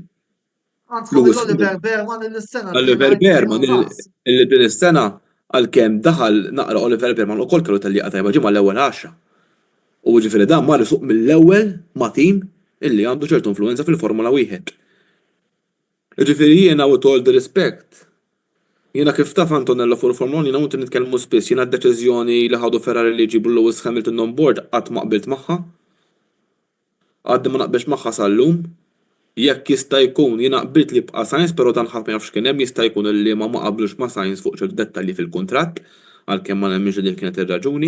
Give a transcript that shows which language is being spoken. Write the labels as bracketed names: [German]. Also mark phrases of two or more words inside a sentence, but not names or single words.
[Maltese] Għandkom l-Oliver Behrman il-sena Oliver Behrman illi din is-sena għalkemm daħal naqra Oliver Behrman ukoll kellu tellieqa tajba ġimgħa l-ewwel 10. U ġifieri dan mar isuq mill-ewwel ma' tim illi għandu ċertu influenza fil-Formula Wieħed. Ġifieri jiena [English] with all the respect. [Maltese] Jiena kif taf Antonello fuq il-Formula 1 jiena mhux nitkellmu spiss, jiena d-deċiżjoni li ħadu Ferrari li jġibu Lewis Hamilton [English] on board [Maltese] qatt ma qbilt magħha. Għaddi ma naqbilx magħha sal-lum. Jekk jista' jkun jiena qbilt li bqa' Sainz, però dan ħadd ma jafx kien hemm jista' jkun illi ma qablux ma' Sainz fuq ċertu dettalji fil-kuntratt għalkemm ma nemminx li kienet ir-raġuni.